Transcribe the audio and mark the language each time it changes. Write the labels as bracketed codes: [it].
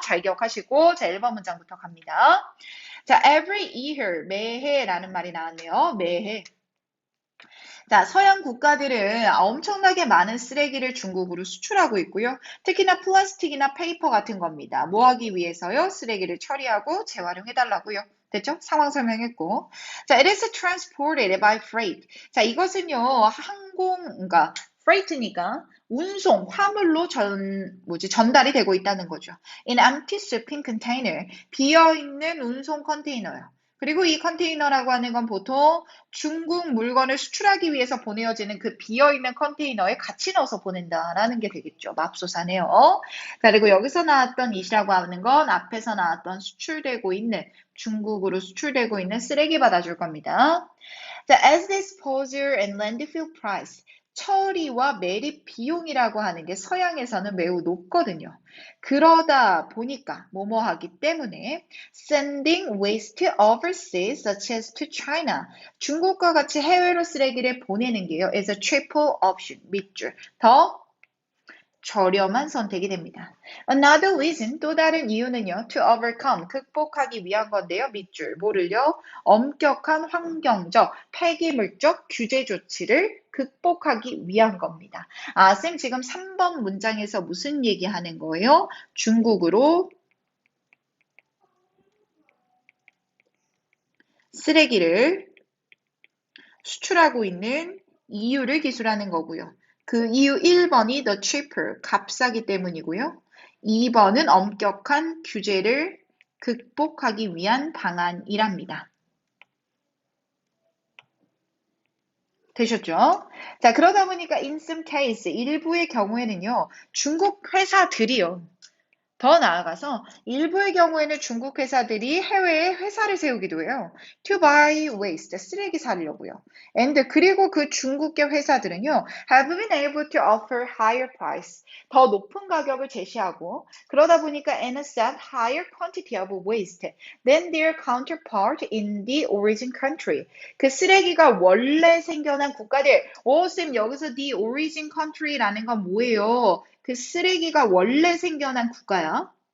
[ko] 잘 기억하시고 자, 1번 문장부터 갑니다. 자, every year, 매해라는 말이 나왔네요. 매해. 자, 서양 국가들은 엄청나게 많은 쓰레기를 중국으로 수출하고 있고요. 특히나 플라스틱이나 페이퍼 같은 겁니다. 뭐 하기 위해서요? 쓰레기를 처리하고 재활용해달라고요. 됐죠? 상황 설명했고. [en] 자, it is transported by freight. [ko] 자, 이것은요, 그러니까 freight니까 운송, 화물로 전달이 되고 있다는 거죠. [en] In empty shipping container, 비어있는 운송 컨테이너요. [ko] 그리고 이 컨테이너라고 하는 건 보통 중국 물건을 수출하기 위해서 보내어지는 그 비어있는 컨테이너에 같이 넣어서 보낸다라는 게 되겠죠. 맙소사네요. 자, 그리고 여기서 나왔던 it이라고 하는 건 앞에서 나왔던 중국으로 수출되고 있는 쓰레기 받아줄 겁니다. [en] 자, as disposal and landfill price. [ko] 처리와 매립 비용이라고 하는 게 서양에서는 매우 높거든요. [en] 그러다 보니까 뭐뭐 하기 때문에 sending waste overseas such as to China. [ko] 중국과 같이 해외로 쓰레기를 보내는 게요. [en] is a cheaper option. 밑줄. [ko] 더 저렴한 선택이 됩니다. Another reason, 또 다른 이유는요. To overcome, 극복하기 위한 건데요. 밑줄, 뭐를요? 엄격한 환경적, 폐기물적 규제 조치를 극복하기 위한 겁니다. 아, 쌤 지금 3번 문장에서 무슨 얘기하는 거예요? 중국으로 쓰레기를 수출하고 있는 이유를 기술하는 거고요. 그 이유 1번이 the cheaper, 값싸기 때문이고요. 2번은 엄격한 규제를 극복하기 위한 방안이랍니다. 되셨죠? 자, 그러다 보니까 in some case, 일부의 경우에는요, 중국 회사들이요. 더 나아가서 일부의 경우에는 중국 회사들이 해외에 회사를 세우기도 해요. [en] To buy waste, 쓰레기 사려고요. And 그리고 그 중국계 회사들은요, have been able to offer higher price, 더 높은 가격을 제시하고 그러다 보니까 and accept higher quantity of waste than their counterpart in the origin country. [ko] 그 쓰레기가 원래 생겨난 국가들, 쌤 여기서 the origin country 라는 건 뭐예요? 그 쓰레기가 원래 생겨난 국가야.